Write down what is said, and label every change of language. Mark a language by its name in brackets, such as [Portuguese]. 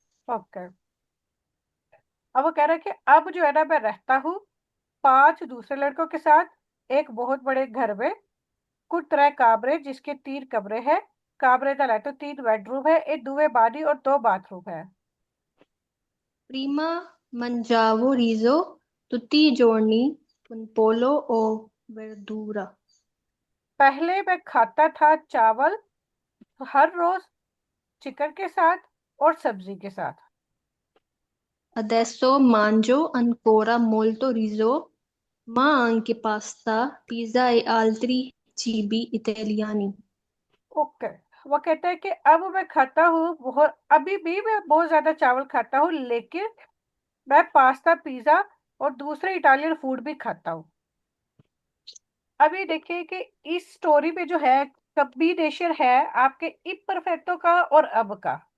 [Hindi] Okay. अब वो कह रहा है कि अब जो है ना, मैं रहता हूँ 5 दूसरे लड़कों के साथ, एक बहुत बड़े घर में। कुछ तरह कामरे, जिसके 3 कमरे हैं। कामरे का तो 3 बेडरूम है, एक 2 बानी और 2 बाथरूम है। [Italian] Prima mangiavo riso tutti i giorni con pollo o verdura. [Hindi] पहले मैं खाता था चावल हर रोज चिकन के साथ और सब्जी के साथ। [Italian] Adesso mangio ancora molto riso, ma anche pasta, pizza e altri cibi italiani. [Hindi] Okay. वो कहता है कि अब मैं खाता हूँ बहुत, अभी भी मैं बहुत ज्यादा चावल खाता हूँ, लेकिन मैं पास्ता पिज्जा और दूसरे इटालियन फूड भी खाता हूँ। अभी देखिए कि इस स्टोरी में जो है कॉम्बिनेशन है आपके इम्परफेक्टो का और अब का।